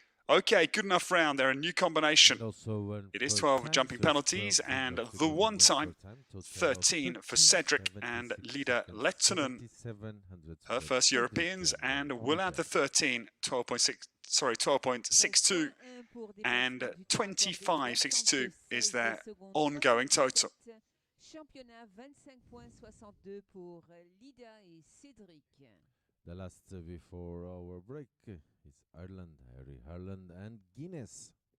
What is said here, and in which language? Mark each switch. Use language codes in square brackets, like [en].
[en] Okay, good enough round. They're a new combination. It is 12 jumping penalties and the one time 13 for Cedric and Lida Lettonen, her first Europeans, and will add the 13, 12.62 and 25.62 is their ongoing total. [fr] Championnat 25.62 pour Lida et Cédric. [en] The last before our break is Ireland and Guinness.